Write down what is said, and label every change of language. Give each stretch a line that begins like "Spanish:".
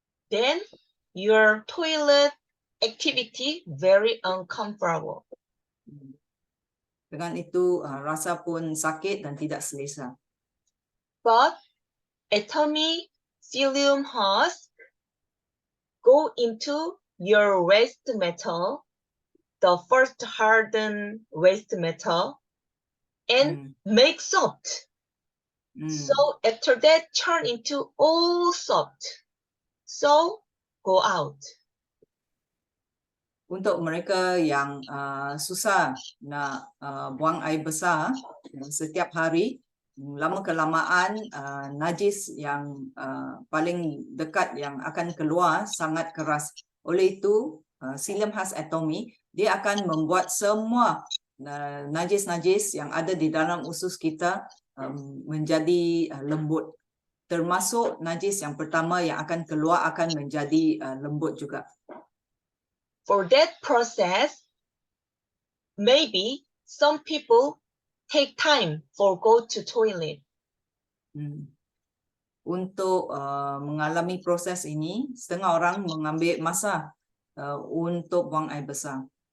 English: Then your toilet activity very uncomfortable.
Malay: Dengan itu rasa pun sakit dan tidak selesa.
English: But atomic psyllium husk go into your waste metal, the first hardened waste metal, and make soft. So after that, turn into all soft. So go out.
Malay: Untuk mereka yang susah nak buang air besar setiap hari, lama kelamaan najis yang paling dekat yang akan keluar sangat keras. Oleh itu, psyllium husk atomi dia akan membuat semua najis-najis yang ada di dalam usus kita menjadi lembut. Termasuk najis yang pertama yang akan keluar akan menjadi lembut juga.
English: For that process, maybe some people take time for go to toilet.
Malay: Untuk mengalami proses ini, setengah orang mengambil masa untuk buang air besar.